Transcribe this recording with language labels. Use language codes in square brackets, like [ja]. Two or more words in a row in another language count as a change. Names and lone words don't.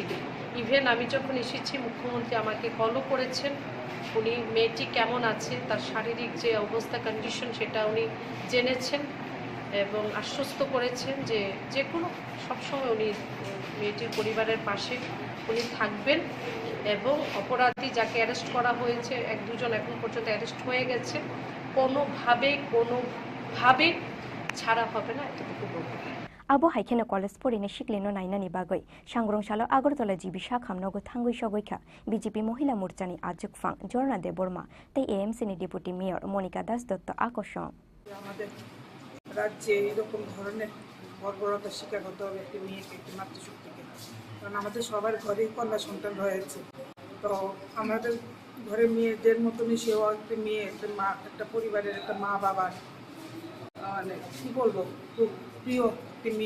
[bn] ইভেন আমি যখন এসেছি মুখ্যমন্ত্রী আমাকে কলও করেছেন, উনি মেয়েটি কেমন আছে, তার শারীরিক যে অবস্থা, কন্ডিশন, সেটা উনি জেনেছেন এবং আশ্বস্ত করেছেন যে যে কোনো সবসময় উনি মেয়েটির পরিবারের পাশে উনি থাকবেন। এবং অপরাধী যাকে অ্যারেস্ট করা হয়েছে, 1-2 জন এখন পর্যন্ত অ্যারেস্ট হয়ে গেছে, কোনোভাবে ছাড়া হবে না, এতটুকু বলবো। [trp] Abo haikena college porine shikleno nainani bagoi sangrongshalo Agartala jibi shakhamnogo thangui shogoikha BJP মহিলা মোর্চানি আজক ফাং জর্না দেববর্মা তাই এএমসি নি [en] deputy mayor [trp] মনিকা দাস দত্ত আকর্ষণ। [bn] আমাদের রাজ্যে এরকম ধরনের বর্বরতার শিকার হতে হবে একটি মেয়েকে, একটি মাতৃশক্তিকে, কারণ আমাদের সবার ঘরেই কন্যা সন্তান রয়েছে। তো আমাদের ঘরে মেয়েদের মতনই সেও একটি মেয়ে, একটা মা, একটা পরিবারের একটা মা বাবার মানে কী বলবো, খুব প্রিয় একটি মেয়ে।